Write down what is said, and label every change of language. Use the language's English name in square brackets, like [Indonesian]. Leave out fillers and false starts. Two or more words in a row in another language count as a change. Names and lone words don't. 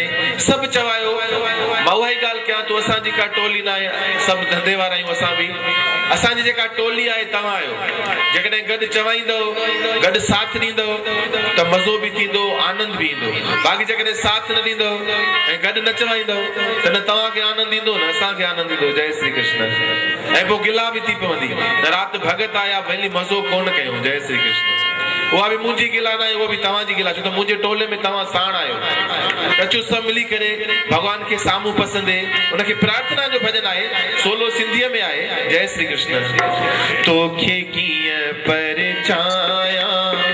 [Sindhi] सभु चवायो मां उहा ई ॻाल्हि कयां, तूं असांजी का टोली न आहे, सभु धंधे वारा आहियूं असां बि, असांजी जेका टोली आहे तव्हां आहियो। जेकॾहिं गॾु चवाईंदव, गॾु साथ ॾींदव त मज़ो बि थींदो, आनंद बि ईंदो। बाक़ी जेकॾहिं साथ न ॾींदव ऐं गॾु न चवाईंदव त न तव्हांखे आनंद ईंदो न असांखे आनंद ईंदो। जय श्री कृष्ण। ऐं पोइ गिला बि थी पवंदी, राति भॻत आया भली मज़ो कोन कयूं। जय श्री कृष्ण। उहा बि मुंहिंजी गिला न आहे, उहा बि तव्हांजी गिला, छो त मुंहिंजे टोले में तव्हां साण आहियो। त अचो सभु मिली करे भॻवान खे साम्हूं पसंदि उनखे प्रार्थना जो भॼन आहे, सोलो सिंधीअ में आहे। जय श्री कृष्ण। तोखे कीअं परचायां